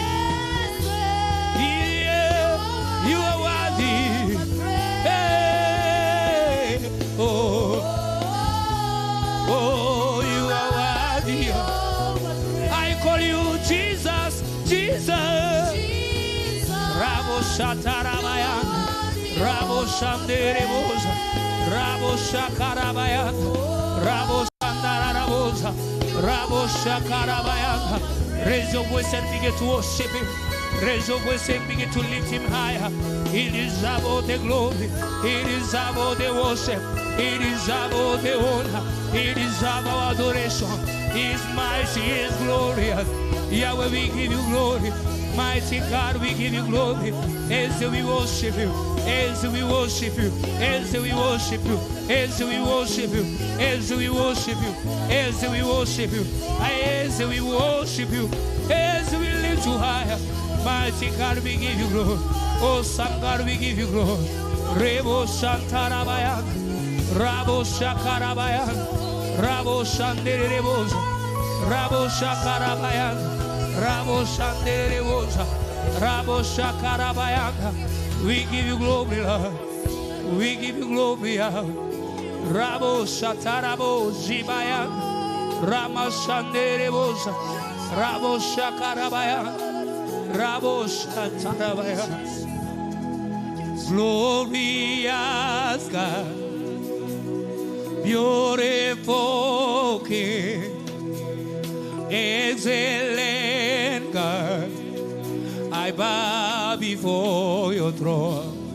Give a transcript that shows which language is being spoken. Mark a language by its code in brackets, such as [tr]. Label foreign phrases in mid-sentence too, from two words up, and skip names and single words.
[en] Yeah, you are worthy. Hey, oh, oh, you are worthy. I call you Jesus, Jesus. Rabo Shatarabayan, Rabo Shanderebosa, Rabo Shakarabayan, Rabo Shandarabosa, Rabo Shakarabayan. Raise your voice and begin to worship him. Raise your voice and begin to lift him higher. It is about the glory. It is about the worship. It is about the honor. It is about adoration. He is mighty. He is glorious. Yahweh, we give you glory. Mighty God, we give you glory. As we worship you. As we worship you. As we worship you. As we worship you. As we worship you. As we worship you. As we worship you. As we lift you higher. Mighty God, we give you glory. Awesome God, we give you glory. Rebo Shantarabayan, Rabo Shakarabayan, Rabo Shanderebosa, Rabo Shakarabayan, Rabo Shanderebosa, Rabo Shakarabayan. We give you glory, Lord. We give you glory, Lord. Rabo Shatarabo Zibayan, Rama Shanderebosa, Rabo Shakarabayan. Glorious God, beautiful King, excellent God, I bow before your throne.